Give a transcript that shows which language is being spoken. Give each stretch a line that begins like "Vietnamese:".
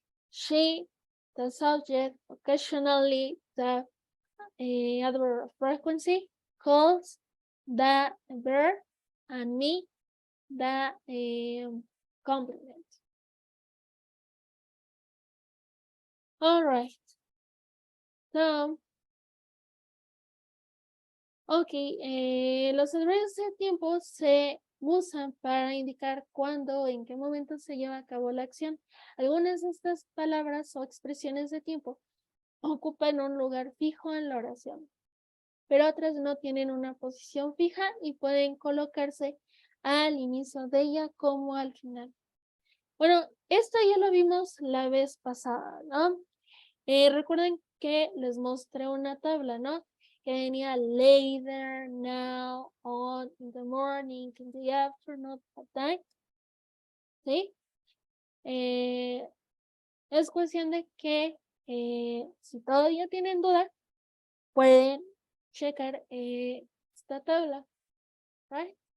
English: She, the subject, occasionally the adverb of frequency, calls the verb, and me, the complement. All right. So, ok,
Spanish: los adverbios de tiempo se usan para indicar cuándo o en qué momento se lleva a cabo la acción. Algunas de estas palabras o expresiones de tiempo ocupan un lugar fijo en la oración, pero otras no tienen una posición fija y pueden colocarse al inicio de ella como al final. Bueno, esto ya lo vimos la vez pasada, ¿no? Recuerden que les mostré una tabla, ¿no? Que venía
English: later, now, on, in the morning, in the afternoon, at night.
Spanish: ¿Sí? Es cuestión de que si todavía tienen duda, pueden checar esta tabla. ¿Right?